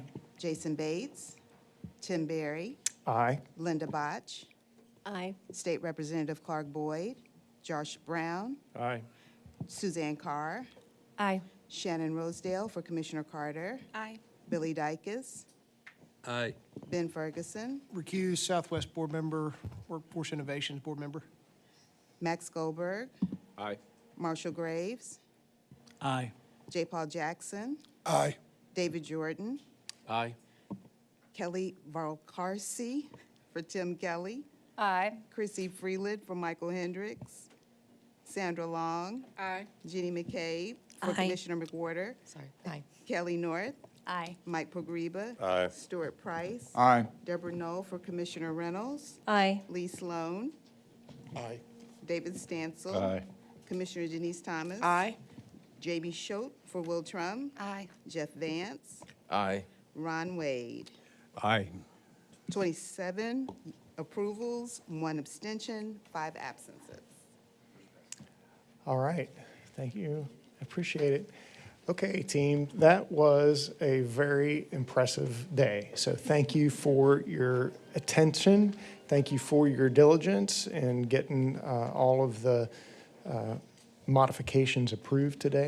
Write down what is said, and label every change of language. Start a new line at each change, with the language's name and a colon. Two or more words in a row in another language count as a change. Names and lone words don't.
English: Jason Bates, Tim Berry, Aye. Linda Botch, Aye. State Representative Clark Boyd, Josh Brown, Aye. Suzanne Carr, Aye. Shannon Rosedale for Commissioner Carter, Aye. Billy Dykes, Aye. Ben Ferguson, Recuse Southwest Board Member, Workforce Innovations Board Member. Max Goldberg, Aye. Marshall Graves, Aye. J. Paul Jackson, Aye. David Jordan, Aye. Kelly Valcarce for Tim Kelly, Aye. Chrissy Freeland for Michael Hendricks, Sandra Long, Aye. Jeannie McCabe for Aye. Commissioner McWhorter, Sorry. Aye. Kelly North, Aye. Mike Pogriba, Aye. Stuart Price, Aye. Deborah Knoll for Commissioner Reynolds, Aye. Lee Sloan, Aye. David Stansel, Aye. Commissioner Denise Thomas, Aye. Jamie Schote for Will Trum, Aye. Jeff Vance, Aye. Ron Wade. Aye. 27 approvals, 1 abstention, 5 absences. All right, thank you. I appreciate it. Okay, team, that was a very impressive day. So thank you for your attention. Thank you for your diligence in getting all of the modifications approved today.